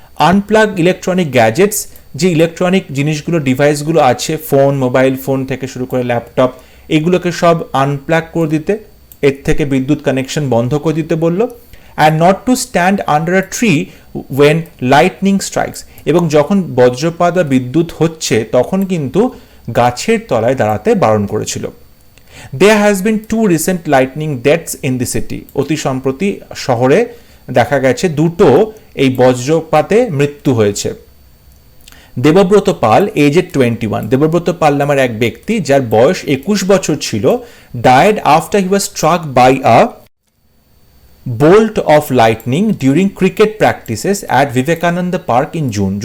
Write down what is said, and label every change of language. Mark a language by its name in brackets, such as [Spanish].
[English] unplug electronic gadgets, [Bangla] যে electronic জিনিসগুলো, ডিভাইসগুলো আছে, ফোন, মোবাইল ফোন থেকে শুরু করে ল্যাপটপ, এগুলোকে সব আনপ্লাগ করে দিতে, এর থেকে বিদ্যুৎ কানেকশন বন্ধ করে দিতে বললো। [English] and not to stand under a tree when lightning strikes, [Bangla] এবং যখন বজ্রপাত বা বিদ্যুৎ হচ্ছে তখন কিন্তু গাছের তলায় দাঁড়াতে বারণ করেছিল। [English] There has been 2 recent lightning deaths in the city. [Bangla] অতি সম্প্রতি শহরে দেখা গেছে দুটো এই বজ্রপাতে মৃত্যু হয়েছে। দেবব্রত পাল, এজ 21, দেবব্রত পাল নামের এক ব্যক্তি যার বয়স 21 বছর ছিল, [English] died after he was struck by a bolt of lightning during cricket practices at Vivekananda Park in June.